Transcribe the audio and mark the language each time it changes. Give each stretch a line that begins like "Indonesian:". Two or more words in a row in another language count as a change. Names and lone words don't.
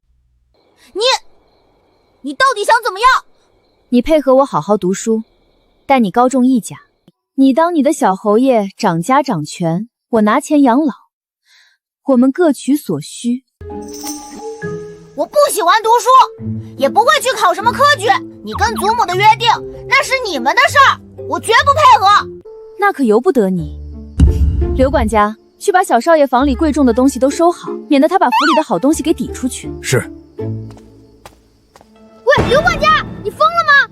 Chinese: 你到底想怎麼樣？你配合我好好讀書，待你高中一甲，你當你的小侯爺掌家掌權，我拿錢養老，我們各取所需。我不喜歡讀書，也不會去考什麼科舉。你跟祖母的約定，那是你們的事兒，我絕不配合。那可由不得你。劉管家，去把小少爺房裡貴重的東西都收好，免得他把府裡的好東西給抵出去。是。喂，劉管家，你瘋了嗎？